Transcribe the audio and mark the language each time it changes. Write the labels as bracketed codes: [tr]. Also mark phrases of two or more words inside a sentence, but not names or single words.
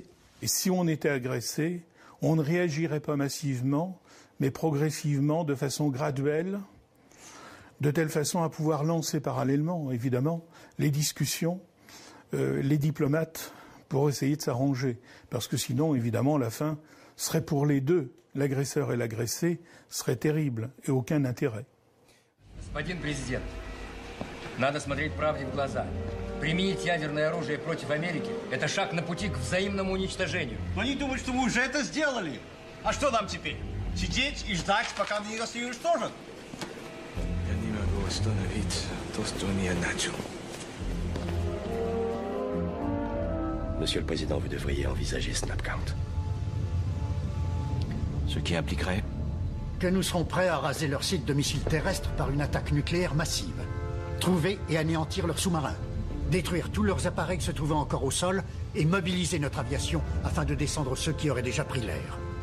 [fr] Et si on était agressé, on ne réagirait pas massivement, mais progressivement, de façon graduelle, de telle façon à pouvoir lancer parallèlement, évidemment, les discussions, les diplomates, pour essayer de s'arranger. Parce que sinon, évidemment, la fin serait pour les deux, l'agresseur et l'agressé, serait terrible et aucun intérêt. [ru] Господин президент, надо смотреть правде в глаза. Применить ядерное оружие против Америки – это шаг на пути к взаимному уничтожению. Но они думают, что мы уже это сделали. А что нам теперь? Сидеть и ждать, пока они нас уничтожат? Я не могу остановить то, что я начал. [fr] Monsieur le Président, vous devriez envisager Snapcount. Ce qui impliquerait que nous serons prêts à raser leur site de missiles terrestres par une attaque nucléaire massive. Trouver et anéantir leurs sous-marins. Détruire tous leurs appareils se trouvant encore au sol et mobiliser notre aviation afin de descendre ceux qui auraient déjà pris l'air.